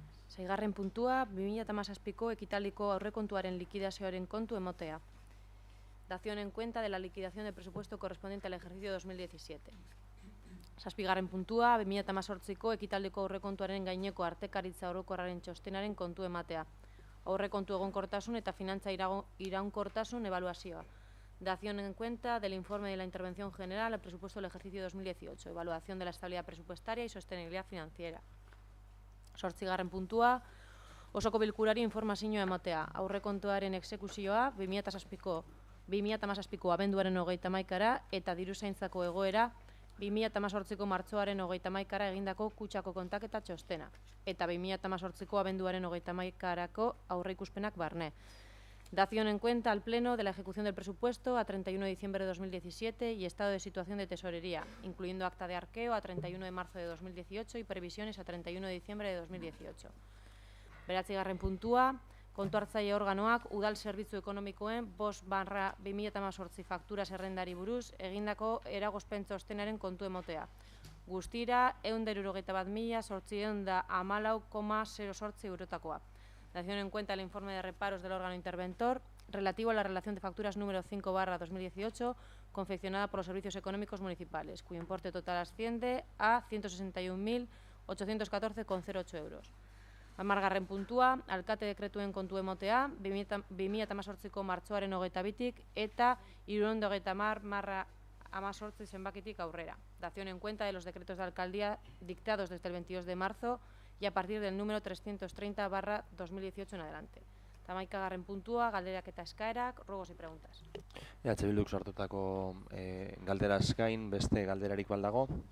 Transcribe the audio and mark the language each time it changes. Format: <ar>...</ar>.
<eu>Seigarren puntua, 2017ko ekitaldiko aurrekontuaren likidazioaren kontu emotea.</eu> <es>Dación en cuenta de la liquidación del presupuesto correspondiente al ejercicio 2017.</es> <eu>Zazpigarren puntua, 2018ko ekitaldiko aurrekontuaren gaineko artekaritza orokorraren txostenaren kontu ematea. Aurrekontu egonkortasun eta finantza iraunkortasun evaluazioa.</eu> <es>Dación en cuenta del informe de la intervención general al presupuesto del ejercicio 2018. Evaluación de la estabilidad presupuestaria y sostenibilidad financiera.</es> <eu>8. puntua, osoko bilkurari informazioa ematea. Aurrekontuaren exekuzioa 2017ko abenduaren 31 eta diruzaintzako egoera 2018ko martxoaren 31 egindako kutxako kontaketa txostena, eta 2018ko abenduaren 31 aurreikuspenak barne.</eu> <es>Dación en cuenta al Pleno de la ejecución del presupuesto a 31 de diciembre de 2017 y estado de situación de tesorería, incluyendo acta de arqueo a 31 de marzo de 2018 y previsiones a 31 de diciembre de 2018.</es> <eu>Beratzigarren puntua, kontu hartzaile organoak udal zerbitzu ekonomikoen 5/2018 faktura zerrendari buruz egindako eragozpen txostenaren kontu emotea. Guztira 161.814,08 eurotakoa.</eu> <es>Dación en cuenta el informe de reparos del órgano interventor relativo a la relación de facturas número 5/2018 confeccionada por los servicios económicos municipales, cuyo importe total asciende a 161.814,08 euros.</es> <eu>Hamargarren puntua, alkate dekretuen kontu emotea, 2018ko martxoaren 22tik eta 330/18 zenbakitik aurrera.</eu> <es>Dación en cuenta de los decretos de alcaldía dictados desde el 22 de marzo y a partir del número 330/2018 en adelante.</es> <eu>Hamaikagarren puntua, galderak eta eskaerak,</eu> <es>ruegos y preguntas.</es> <eu>EH Bilduk sortutako galderaz gain beste galderarik baldago?</eu>